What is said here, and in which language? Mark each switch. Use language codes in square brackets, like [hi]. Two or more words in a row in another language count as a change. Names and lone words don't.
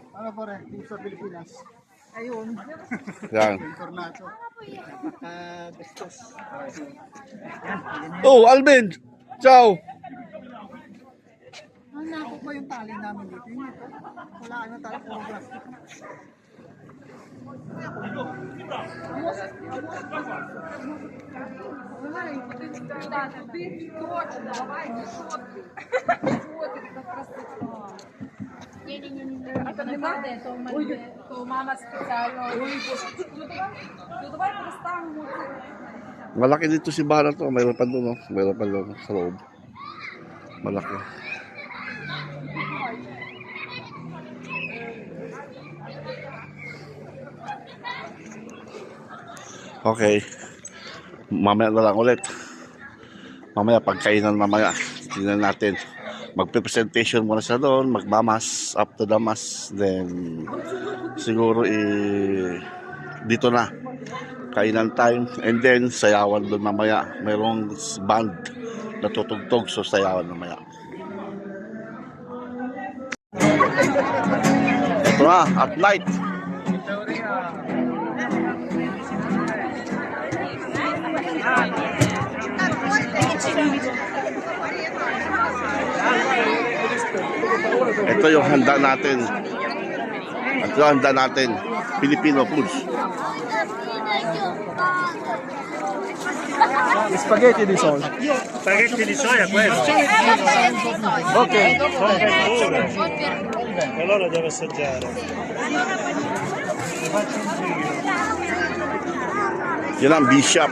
[tl] Ano po rin, dito sa Pilipinas. Ayun. Yan. Tornado. Napaka-gastos. Oh, Alvin! Ciao! Ang nako pa yung tali namin dito. Yung ito, wala ka na tali, puro plastic. [ru] Это не надо, то мама специально. [uk] Давай поставимо. [tl] Malaki dito si Bara to. Mayroon pa doon, oh. Mayroon pa doon sa loob. Malaki. Okay. Mamaya na lang ulit. Mamaya pagkainan mamaya. Tingnan natin. Magpe-presentation muna siya doon. Magmamas. [en] Up to the mass. Then [tl] siguro dito na. Kainan time. And then sayawan doon mamaya. Mayroong band na tutugtog. So sayawan mamaya. Ito na. [en] At night. [tl] Ito yung handa natin. Ito yung handa natin. [en] Filipino foods. [it] Spaghetti di soia. Spaghetti di soia quello. Ok. Con verdure. Allora devo assaggiare. [tl] Yan ang bishop.